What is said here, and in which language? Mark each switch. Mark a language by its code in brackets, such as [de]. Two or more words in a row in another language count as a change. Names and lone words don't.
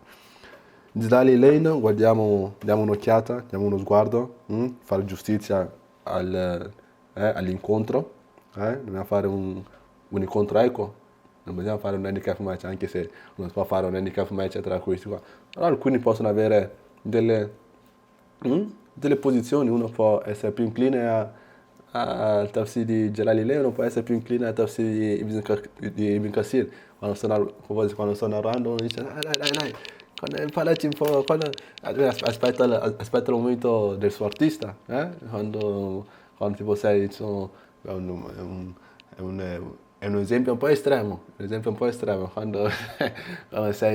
[it] Jalal Lane, diamo un'occhiata, diamo uno sguardo, fare giustizia all'incontro, dobbiamo fare un incontro equo, non bisogna fare un [en] handicap match, [it] anche se non si può fare un [en] handicap match [it] tra questi qua, però alcuni possono avere delle posizioni, uno può essere più incline al tafsir di Jalal Lane, uno può essere più incline al tafsir di Ibn Kathir, quando sto narrando uno dice dai, parlaci un po', aspetta il momento del suo artista, quando tipo sei, insomma, è un, è un esempio un po' estremo, quando